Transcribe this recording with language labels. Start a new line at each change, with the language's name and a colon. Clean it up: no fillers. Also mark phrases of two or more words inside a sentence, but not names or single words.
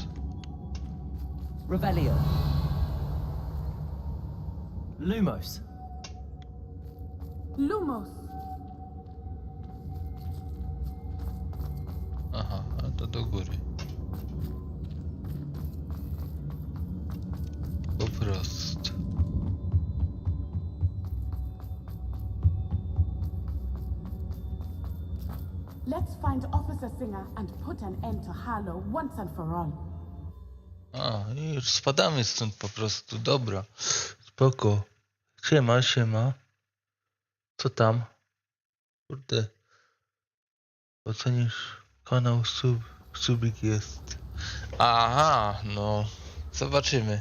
Polish: Revelio. Lumos. Lumos! Aha, a to do góry. Po prostu.
English: Let's find Officer Singer and put an end to Harlow once and for all.
Polish: A, i już spadamy stąd po prostu. Dobra. Spoko. Siema. Co tam? Kurde. Ocenisz kanał subik jest. Aha, no. Zobaczymy.